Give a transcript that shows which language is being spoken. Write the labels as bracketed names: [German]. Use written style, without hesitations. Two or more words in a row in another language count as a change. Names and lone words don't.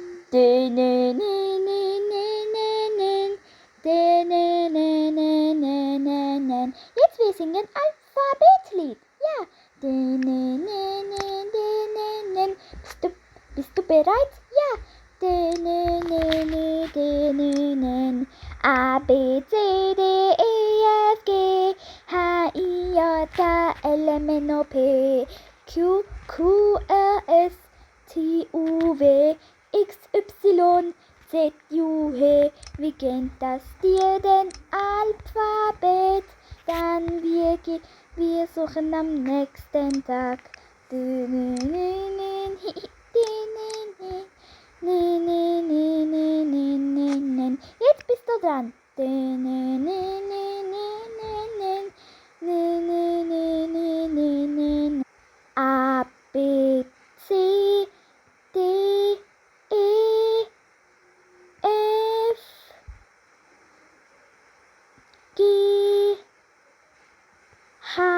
[German] Jetzt wir singen Alphabetlied. Ja. Bist du bereit? Ja. A, B, C, D, E, F, G, H, I, J, K, L, M, N, O, P, Q, R, S, T, U, V, X, Y, Z, U, H. Wie geht das dir denn Alphabet? Dann wir suchen am nächsten Tag. Jetzt bist du dran. A, B, C, D, E, F, G, H,